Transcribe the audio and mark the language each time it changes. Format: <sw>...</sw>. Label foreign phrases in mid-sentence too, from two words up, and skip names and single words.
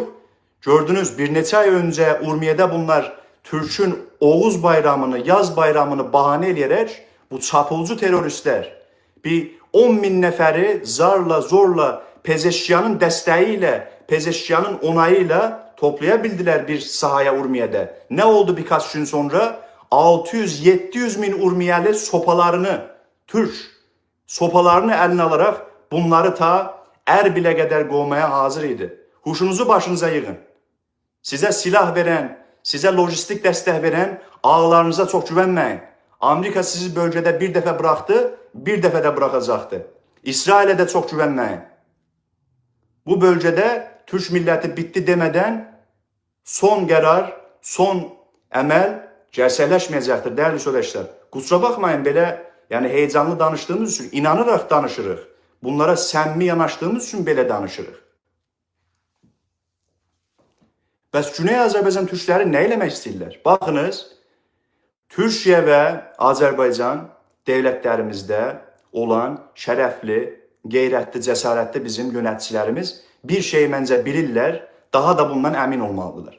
<az>Gördünüz, bir neçə ay öncə Urmiyədə bunlar Türk'ün Oğuz bayramını, yaz bayramını bahane eləyərək bu çapulcu teröristlər bir 10 bin nəfəri zarla, zorla Pezeşkiyanın dəstəyi ilə, Pezeşkiyanın onayı ilə toplaya bildiler bir sahaya Urmiye'de.</az> <tr>Ne oldu birkaç gün sonra? 600-700 bin Urmiyeli Türk sopalarını eline alarak bunları ta Erbil'e kadar kovmaya hazır idi. Huşunuzu başınıza yığın. Size silah veren, size lojistik destek veren ağlarınıza çok güvenmeyin. Amerika sizi bölgede bir defa bıraktı, bir defa da bırakacaktı. İsrail'e de çok güvenmeyin. Bu bölgede Türk milleti bitti demeden</tr> <az>son qərar, son əməl gerçəkləşməyəcəkdir</az> <tr>değerli soydaşlar. Kusura bakmayın belə, yani heyecanlı danıştığımız için inanarak danışırıq.</tr> <az>Bunlara səmimi yanaşdığımız için belə danışırıq. Bəs Güney Azərbaycan Türkləri nə eləmək istəyirlər? Baxınız, Türkiyə və Azərbaycan devletlərimizdə olan şərəfli, qeyrətli, cəsarətli bizim yöneticilərimiz bir şey məncə bilirlər, daha da bundan əmin olmalıdırlar.</az>